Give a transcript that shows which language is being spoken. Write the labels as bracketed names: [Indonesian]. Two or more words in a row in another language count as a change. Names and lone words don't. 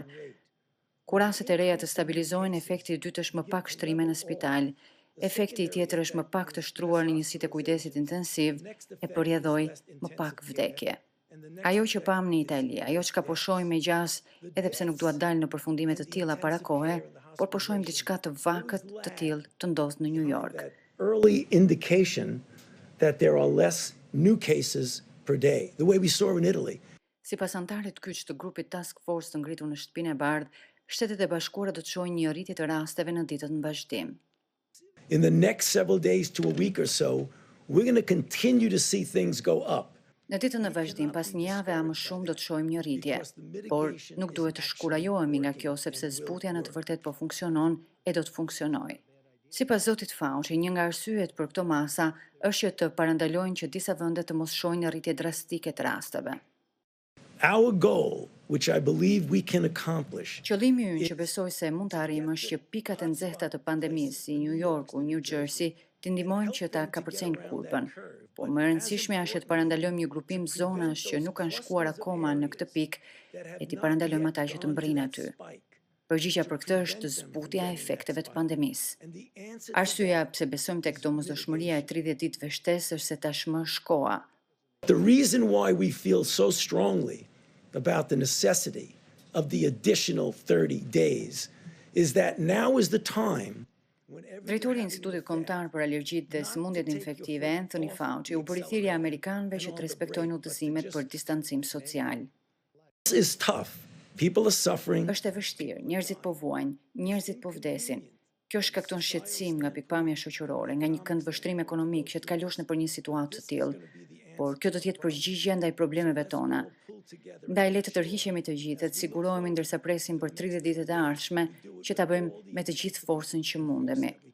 [Albanian] Kur rastet e reja të stabilizohen, efekti i dytë është më pak shtrime në spital, efekti i tjetër është më pak të shtruar në njësitë e kujdesit intensiv e përjedhoj më pak vdekje. Ajo që pam në Itali, ajo që ka po shohim me gjas, edhe pse nuk dua të dal në përfundime të tilla para kohe, por po shohim diçka të vakët të tillë të ndodh në New York. [English] Early indication that there are less new cases per day, the way we saw in Italy. [Albanian] Sipas anëtarit kyç të grupit [English] Task Force [Albanian] të ngritur në Shtëpinë e Bardhë, Shtetet e Bashkuara do të shohin një rritje të rasteve në ditët në vazhdim. [English] In the next several days to a week or so, we're going to continue to see things go up. [Albanian] Në ditën e vazhdim, pas një jave a më shumë do të shohim një rritje, por nuk duhet të shkurajohemi nga kjo sepse zbutja në të vërtet po funksionon e do të funksionojë. Sipas zotit Fauci, një nga arsyet për këto masa është që të parandalojnë që disa vende të mos shohin një rritje drastike të rasteve. [English] Our goal, which I believe we can accomplish. [Albanian] Qëllimi ynë që besoj se mund të arrijmë është që pikat e nxehta të pandemisë si New Yorku, New Jersey të ndihmojnë që ta kapërcejnë kurpën. Por më e rëndësishmja është të parandalojmë një grupim zonash që nuk kanë shkuar akoma në këtë pikë e të parandalojmë ata që të mbërrinë aty. Përgjigjja për këtë është zbutja e efekteve të pandemisë. Arsyeja pse besojmë tek domosdoshmëria e 30 ditëve shtesë është se tashmë shkoa. [English] The reason why we feel so strongly about the necessity of the additional 30 days is that now is the time. [Albanian] Drejtori i Institutit Kombëtar për Alergjitë dhe Sëmundjet Infektive, Anthony Fauci, u bëri thirrje amerikanëve që të respektojnë udhëzimet për distancim social. [English] This is tough. People are suffering. [Albanian] Është e vështirë, njerëzit po vuajnë, njerëzit po vdesin. Kjo shkakton shqetësim nga pikpamja shoqërore, nga një kënd vështrim ekonomik që të kalosh nëpër një situatë të tillë. Por kjo do të jetë përgjigjja ndaj problemeve tona. Ndaj le të tërhiqemi të gjithë dhe të sigurohemi ndërsa presim për 30 ditët e ardhshme që ta bëjmë me të gjithë forcën që mundemi.